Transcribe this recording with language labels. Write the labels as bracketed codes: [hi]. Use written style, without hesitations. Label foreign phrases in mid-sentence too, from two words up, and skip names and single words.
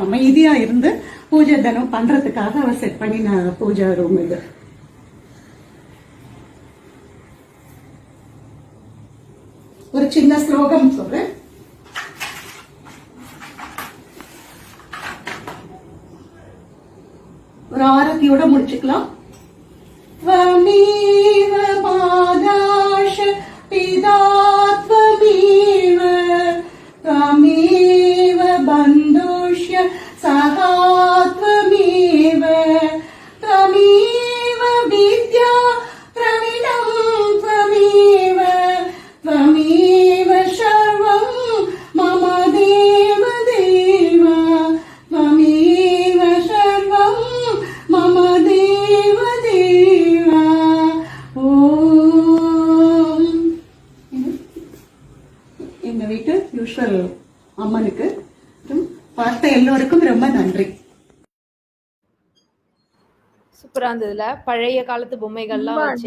[ta] அமைதியா இருந்து பூஜை தினம் பண்றதுக்காக அவ செட் பண்ணி நான் பூஜா ரூம் இது. ஒரு சின்ன ஸ்லோகம் சொல்றேன். ஒரு ஆரத்தியோட முடிச்சுக்கலாம். [sa] त्वमेव पादाश पिता त्वमेव, त्वमेव बन्धुष्य सखा त्वमेव, त्वमेव विद्या प्रवीणं त्वमेव, त्वमेव सर्वं मम देव देव, त्वमेव सर्वं मम देव देव. [ta] ஓம். எங்க வீட்டு யூஸ்வல் அம்மனுக்கு பார்த்த எல்லோருக்கும் ரொம்ப நன்றி. சூப்பரா இருந்ததுல பழைய காலத்து பொம்மைகள்லாம் வச்சு